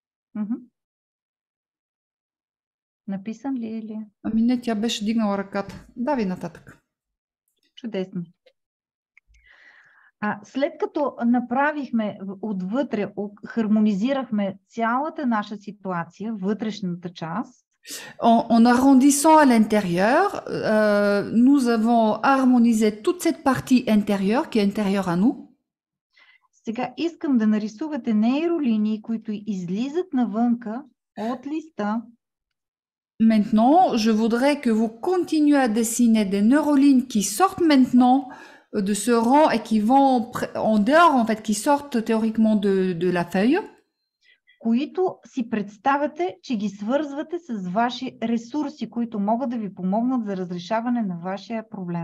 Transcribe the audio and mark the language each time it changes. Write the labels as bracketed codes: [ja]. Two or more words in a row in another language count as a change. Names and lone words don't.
[bg] Мгм. Написан ли е ли? Ами не, тя беше дигнала ръката. Дави нататък. Чудесно. След като направихме отвътре, хармонизирахме цялата наша ситуация, вътрешната част, [fr] En arrondissant à l'intérieur, nous avons harmonisé toute cette partie intérieure qui est intérieure à nous. [bg] сега искам да нарисувате нейролинии, които излизат навънка от листа. [fr] Maintenant, je voudrais que vous continuez à dessiner des neurolignes qui sortent maintenant de ce rang et qui vont en dehors, en fait, qui sortent théoriquement de la feuille. [bg] Които си представяте, че ги свързвате с ваши ресурси, които могат да ви помогнат за разрешаване на вашия проблем.